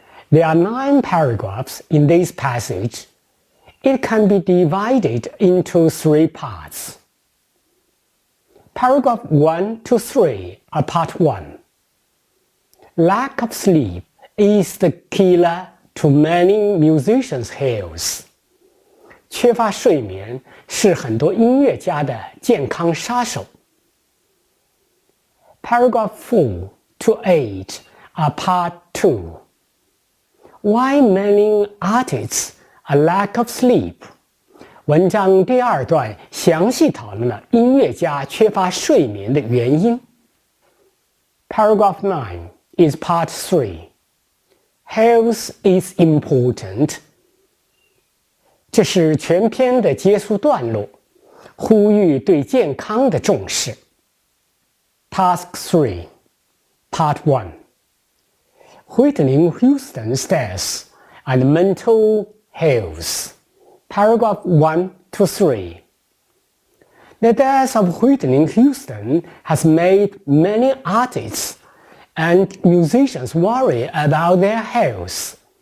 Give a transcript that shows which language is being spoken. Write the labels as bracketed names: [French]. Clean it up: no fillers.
[English] There are 9 paragraphs in this passage. It can be divided into 3 parts. Paragraph 1 to 3 are part 1. Lack of sleep is the killer to many musicians' health. [Chinese] 缺乏睡眠是很多音乐家的健康杀手。 [English] Paragraph 4 to 8 are part 2. Why many artists a lack of sleep? [Chinese] 文章第2段详细讨论了音乐家缺乏睡眠的原因。 [English] Paragraph 9 is part 3. Health is important. [Chinese] 这是全篇的结束段落，呼吁对健康的重视。 [English] Task 3, Part 1. Whitney Houston's death and mental health. Paragraph 1 to 3. The death of Whitney Houston has made many artists and musicians worry about their health.